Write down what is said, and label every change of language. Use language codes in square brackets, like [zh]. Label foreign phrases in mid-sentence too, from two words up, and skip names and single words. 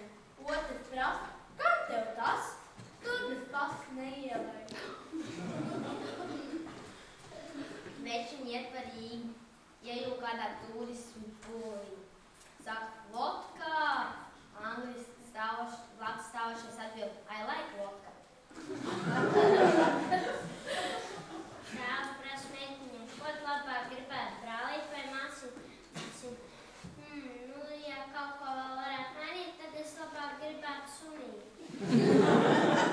[lv] Otrs prasa, kam tev tas? Tur bez pasas neielēja. Večiņi iet par Rīgu, ieju kādā turismu pūlī. Saka, vodka, angliski blakus stāvošais atbild, [en] I like vodka. [lv] Brālis prasa meitiņai, ko tu labāk gribētu, brālīt vai māsiņu? Ja kaut ko vēl varētu mainīt, tad es labāk gribētu sunīt.